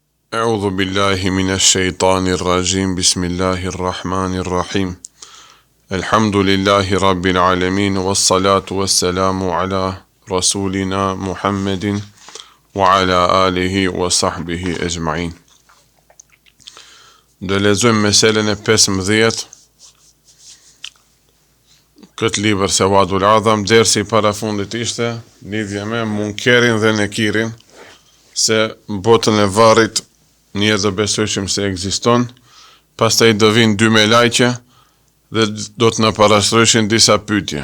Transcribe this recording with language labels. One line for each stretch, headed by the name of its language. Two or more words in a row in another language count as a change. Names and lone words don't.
Arabic: أعوذ بالله من الشيطان الرجيم بسم الله الرحمن الرحيم الحمد لله رب العالمين والصلاة والسلام على رسولنا محمد وعلى آله وصحبه أجمعين.
Albanian: Do lexojmë meselen e 15 këtë libër Sawadul Adham. Dersi para fundit ishte lidhje me munkerin dhe nekirin, se në botën e varrit njerëz do besojshim se ekziston, pastaj do vinë dy me lajqe dhe do të na parashtrojshin disa pyetje.